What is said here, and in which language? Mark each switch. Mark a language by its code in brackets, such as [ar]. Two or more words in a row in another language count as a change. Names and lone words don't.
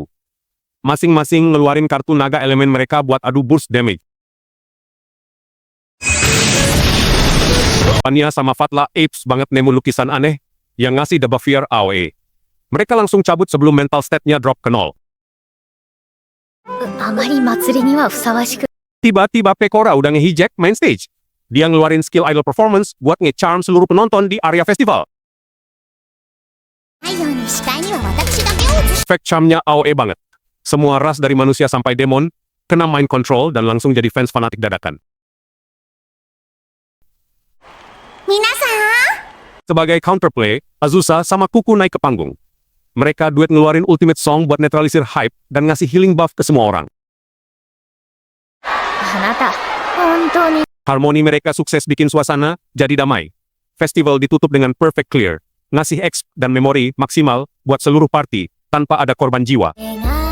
[id] Masing-masing ngeluarin kartu naga elemen mereka buat adu burst damage. Pania sama Fatla apes banget nemu lukisan aneh yang ngasih [en] debuff fear AOE. [id] Mereka langsung cabut sebelum [en] mental stat- [id] nya drop ke 0. [ja] あまり祭りにはふさわしく [id] Tiba-tiba Pekora udah nge-hijack [en] main stage. [id] Dia ngeluarin [en] skill idol performance [id] buat nge-charm seluruh penonton di area festival. [ja] ないように視界には私だけを映し [id] Efek charmnya AOE banget. Semua ras dari manusia sampai demon kena [en] mind control [id] dan langsung jadi fans fanatik dadakan. [ja] 皆さん [id] Sebagai counterplay, Azusa sama Kuku naik ke panggung. Mereka duet ngeluarin [en] ultimate song [id] buat netralisir hype dan ngasih [en] healing buff [id] ke semua orang. [ja] あなた本当に [id] Harmoni mereka sukses bikin suasana jadi damai. Festival ditutup dengan [en] perfect clear, [id] ngasih exp dan memori maksimal buat seluruh party tanpa ada korban jiwa. [ja] 描